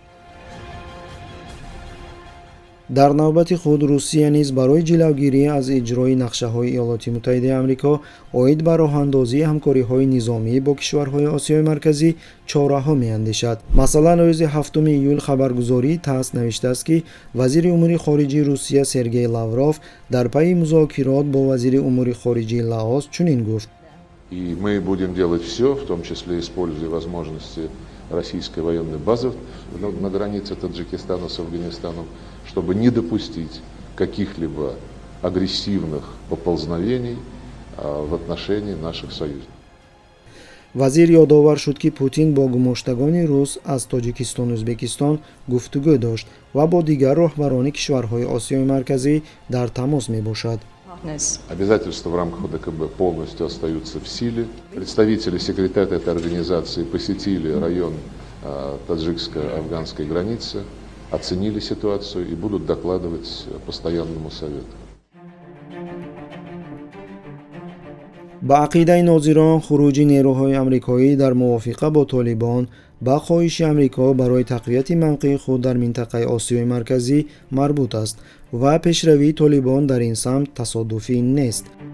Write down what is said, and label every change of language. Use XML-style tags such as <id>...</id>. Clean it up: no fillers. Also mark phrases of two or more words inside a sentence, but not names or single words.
<tg>дар навбати худ Русия низ барои ҷилавгирӣ аз иҷрои нақшаҳои Иёлоти Муттаҳидаи Амрико оид ба роҳандозии ҳамкориҳои низомӣ бо кишварҳои Осиёи Марказӣ чораҳо меандешад. масалан, рӯзи 7 июл хабаргузории ТАСС навиштааст, ки вазири умури хориҷии Русия Сергей Лавров дар пайи музокирот бо вазири умури хориҷии Лаос чунин гуфт:</tg> <ru>И мы будем делать все, в том числе используя возможности российской военной базы на границе Таджикистана с Афганистаном, чтобы не допустить каких-либо агрессивных поползновений в отношении наших союзников.</ru> <tg>вазир ёдовар шуд ки Путин бо гумоштагони рус аз Тоҷикистон Ӯзбекистон гуфтугӯ дошт ва бо дигар роҳбарони кишварҳои Осиёи марказӣ дар тамос мебошад.</tg> <ru>Обязательства в рамках ОДКБ полностью остаются в силе. Представители секретариата этой организации посетили район таджикско-афганской границы, оценили ситуацию и будут докладывать постоянному совету.</ru> <tg>ба ақидаи нозирон хуруҷи нерӯҳои амрикоӣ дар мувофиқа бо Толибон ба хоҳиши Амрико барои тақвияти мавқеи худ дар минтақаи Осиёи марказӣ марбут аст ва пешравии Толибон дар ин самт тасодуфӣ нест.</tg>